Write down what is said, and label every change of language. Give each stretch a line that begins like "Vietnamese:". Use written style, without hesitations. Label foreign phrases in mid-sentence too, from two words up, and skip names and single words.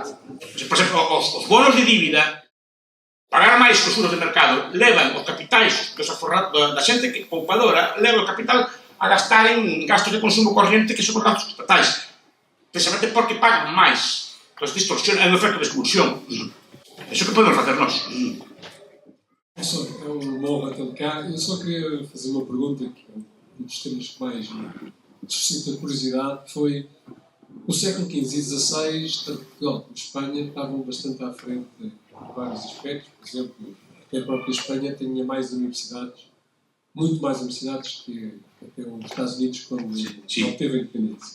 Galician: Por exemplo, os bonos de dívida, pagar máis que os suros de mercado, levan os capitais da xente que poupadora, leva o capital a gastar en gastos de consumo corriente que son os gastos estatais. Precisamente porque pagan máis. Entón, distorsión é un efecto de expulsión. Iso que podemos facer nós.
Portuguese: Professor, é uma honra tê-lo cá. Eu só queria fazer uma pergunta que é um dos temas que mais suscita curiosidade. Foi o século XV e XVI, tanto Portugal como Espanha estavam bastante à frente em vários aspectos. Por exemplo, até a própria Espanha tinha mais universidades, muito mais universidades que até os Estados Unidos quando obteve a independência.